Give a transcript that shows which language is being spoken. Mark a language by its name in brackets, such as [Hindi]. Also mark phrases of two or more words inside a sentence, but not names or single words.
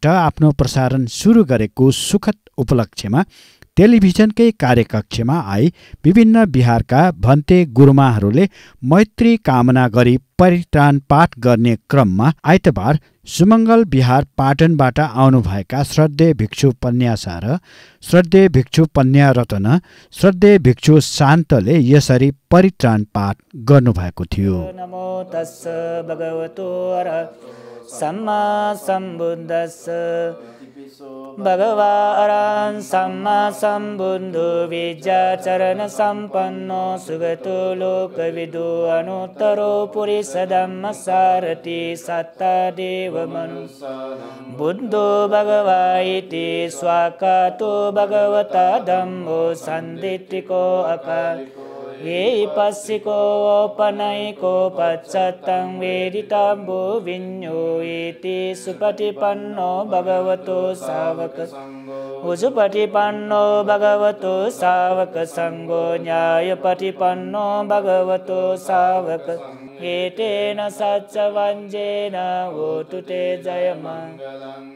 [Nepali] आफ्नो प्रसारण सुरु गरेको सुखद उपलक्ष्यमा टेलिभिजनकै कार्यकक्षमा आई विभिन्न बिहारका भन्ते गुरुमाहरूले मैत्री कामना गरी परित्राण पाठ गर्ने क्रममा आइतबार सुमङ्गल बिहार पाटनबाट आउनुभएका श्रद्धेय भिक्षु पन्यासा र श्रद्धेय भिक्षु पन्यारत्न, श्रद्धेय भिक्षु शान्तले यसरी परित्राण पाठ गर्नुभएको थियो। [Pali] नमो तस्स भगवतो अरहतो सम्मा सम्बुद्धस्स भगवा अरहं सम्मा सम्बुद्धो विद्याचरण सम्पन्नो सुगतो लोकविदो अनुत्तरो पुरुषधम्म सारथि सत्तादेव मनुष्य बुद्धो भगवा इति स्वाकातो भगवता धम्मो सन्दिट्टिको अकाल ये पश्चिको पनैको पश्चतं वेदितम्बो विन्यो इति सुपटिपन्नो भगवतो सावक उजुपटिपन्नो भगवतो सावक संगो न्यायपटिपन्नो भगवतो सावक एतेन सच्चवञ्जेन वोतु ते जयमङ्गलं